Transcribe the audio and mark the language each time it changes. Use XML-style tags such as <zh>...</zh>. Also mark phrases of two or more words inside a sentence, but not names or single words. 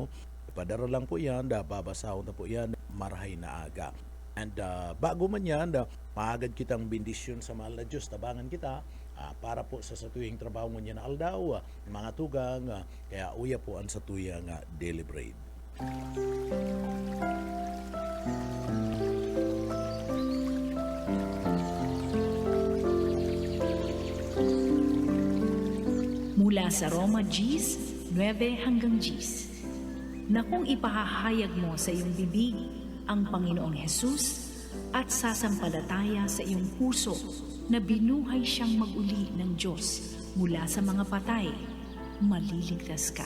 <bik>Padara lang po yan, babasahon na po yan, marahay na aga. And bago man yan, maagad kitang bendisyon sa mahal na Diyos, tabangan kita para po sa tuwing trabaho mo niya na aldaw, mga tugang, kaya uya po ang sa tuyang</bik> <en>daily bread.</en> <tl>Mula sa Roma Gs, 9 hanggang Gs, na kung ipahahayag mo sa iyong bibig ang Panginoong Hesus at sasampalataya sa iyong puso na binuhay siyang mag-uli ng Diyos mula sa mga patay, maliligtas ka.</tl>